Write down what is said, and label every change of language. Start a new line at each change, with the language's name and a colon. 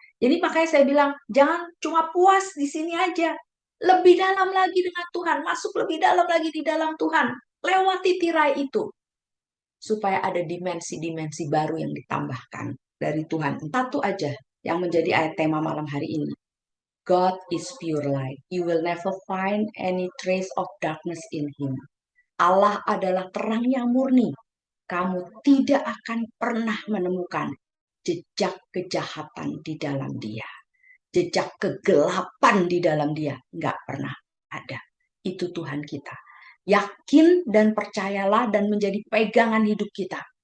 Indonesian: Jadi makanya saya bilang, jangan cuma puas di sini aja. Lebih dalam lagi dengan Tuhan, masuk lebih dalam lagi di dalam Tuhan. Lewati tirai itu, supaya ada dimensi-dimensi baru yang ditambahkan dari Tuhan. Satu aja yang menjadi ayat tema malam hari ini.
English: God is pure light. You will never find any trace of darkness in him.
Indonesian: Allah adalah terang yang murni. Kamu tidak akan pernah menemukan jejak kejahatan di dalam dia. Jejak kegelapan di dalam dia. Nggak pernah ada. Itu Tuhan kita. Yakin dan percayalah dan menjadi pegangan hidup kita.